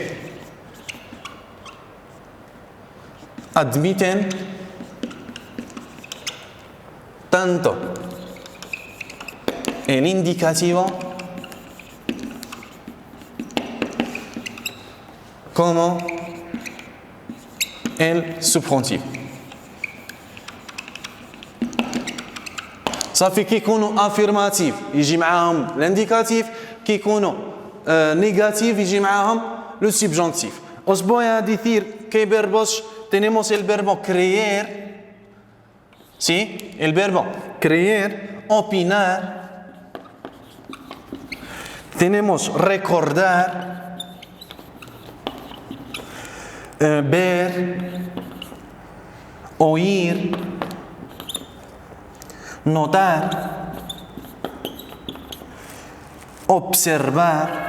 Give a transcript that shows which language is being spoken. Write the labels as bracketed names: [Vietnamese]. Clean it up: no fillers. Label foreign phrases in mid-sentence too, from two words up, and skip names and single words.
[Spanish] admiten tanto el indicativo como el subjuntivo. [Arabic] صافي كي يكونوا افيرماتيف يجي معاهم الانديكاتيف كي يكونوا نيجاتيف يجي معاهم [French] le subjonctif. [Spanish] Os voy a decir qué verbos tenemos el verbo creer, ¿sí? El verbo creer, opinar, tenemos recordar, ver, oír, notar, observar.